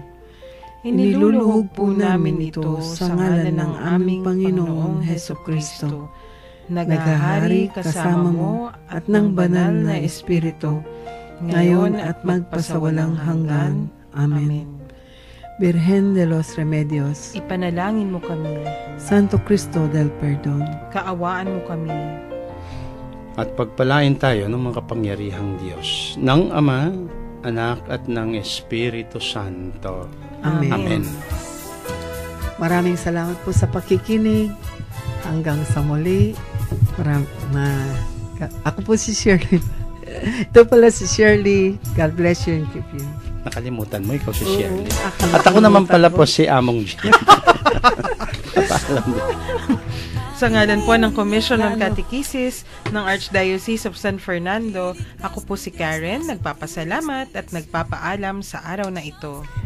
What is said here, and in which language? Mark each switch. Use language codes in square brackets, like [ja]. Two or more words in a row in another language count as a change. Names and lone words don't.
[tl] Iniluluhog po namin ito sa ngalan ng aming Panginoong Hesukristo, naghahari kasama mo at ng banal na Espiritu, ngayon at magpasawalang hanggan. Amen. Birhen de los Remedios, Ipanalangin mo kami. Santo Cristo del Perdón, Kaawaan mo kami. At pagpalain tayo ng mga kapangyarihang Diyos, ng Ama, Anak at ng Espiritu Santo. Amen. Amen. Maraming salamat po sa pakikinig. Hanggang sa muli. Ako po si Shirley. Ito pala si Shirley. [en] God bless you and keep you. [tl] Nakalimutan mo, ikaw si Shirley. Oo, At ako naman pala po si Among Jean. Sa ngalan po ng Commission on Catechesis ng Archdiocese of San Fernando, ako po si Karen, nagpapasalamat at nagpapaalam sa araw na ito.